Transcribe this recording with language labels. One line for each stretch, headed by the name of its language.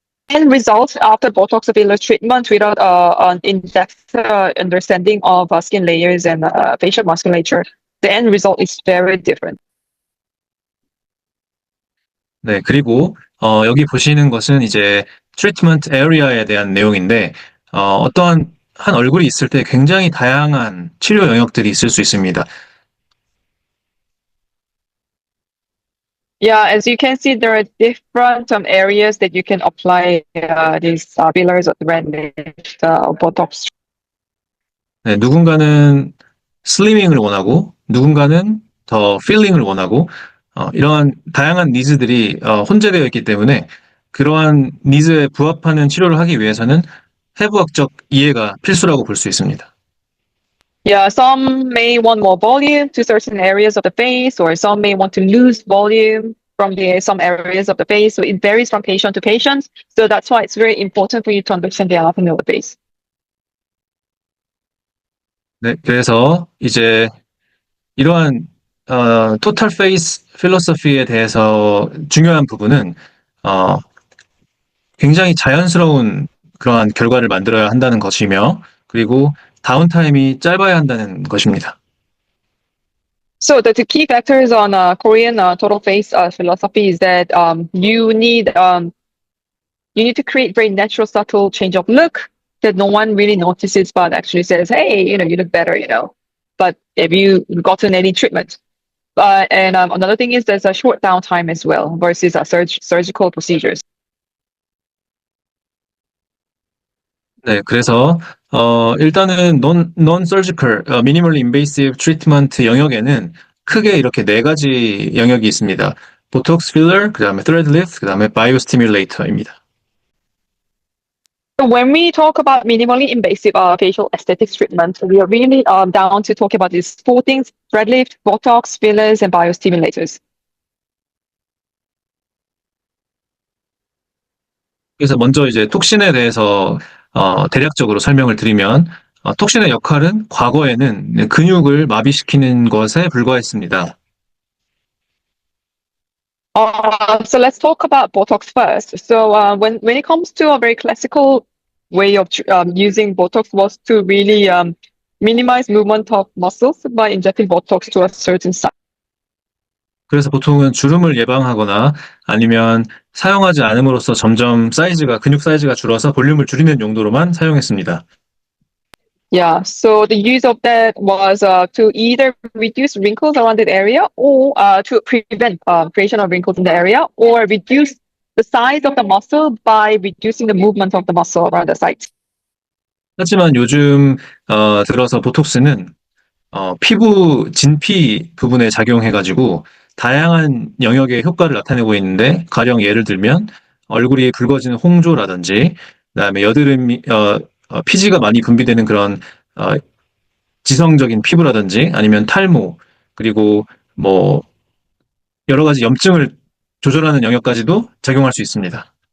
English: End result after Botox filler treatment without an in-depth understanding of skin layers and facial musculature, the end result is very different.
Korean: 네, 그리고 여기 보시는 것은 이제 트리트먼트 에리아에 대한 내용인데 어떠한 한 얼굴이 있을 때 굉장히 다양한 치료 영역들이 있을 수 있습니다.
English: Yeah, as you can see, there are different areas that you can apply these fillers or red lift Botox.
Korean: 네, 누군가는 슬리밍을 원하고 누군가는 더 필링을 원하고 이러한 다양한 니즈들이 혼재되어 있기 때문에 그러한 니즈에 부합하는 치료를 하기 위해서는 해부학적 이해가 필수라고 볼 수 있습니다.
English: Yeah, some may want more volume to certain areas of the face, or some may want to lose volume from some areas of the face. So it varies from patient to patient. So that's why it's very important for you to understand the anatomy of the face.
Korean: 네, 그래서 이제 이러한 토탈 페이스 필로소피에 대해서 중요한 부분은 굉장히 자연스러운 그러한 결과를 만들어야 한다는 것이며 그리고 다운타임이 짧아야 한다는 것입니다.
English: So the key factors on Korean total face philosophy is that you need to create very natural, subtle change of look that no one really notices, but actually says, "Hey, you look better," But have you gotten any treatment? And another thing is there's a short downtime as well versus surgical procedures.
Korean: 네, 그래서 일단은
English: non-surgical, minimally invasive treatment
Korean: 영역에는 크게 이렇게 네 가지 영역이 있습니다. 보톡스 필러, 그다음에 thread lift, 그다음에 바이오스티뮬레이터입니다.
English: So when we talk about minimally invasive facial aesthetics treatment, we are really down to talk about these four things: thread lift, Botox, fillers, and biostimulators.
Korean: 그래서 먼저 이제 톡신에 대해서 대략적으로 설명을 드리면 톡신의 역할은 과거에는 근육을 마비시키는 것에 불과했습니다.
English: So let's talk about Botox first. So when it comes to a very classical way of using Botox was to really minimize movement of muscles by injecting Botox to a certain size.
Korean: 그래서 보통은 주름을 예방하거나 아니면 사용하지 않음으로써 점점 근육 사이즈가 줄어서 볼륨을 줄이는 용도로만 사용했습니다.
English: Yeah, so the use of that was to either reduce wrinkles around that area, or to prevent creation of wrinkles in the area, or reduce the size of the muscle by reducing the movement of the muscle around the site.
Korean: 하지만 요즘 들어서 보톡스는 피부 진피 부분에 작용해가지고 다양한 영역의 효과를 나타내고 있는데 가령 예를 들면 얼굴이 붉어지는 홍조라든지 그다음에 피지가 많이 분비되는 그런 지성적인 피부라든지 아니면 탈모 그리고 뭐 여러 가지 염증을 조절하는 영역까지도 작용할 수 있습니다.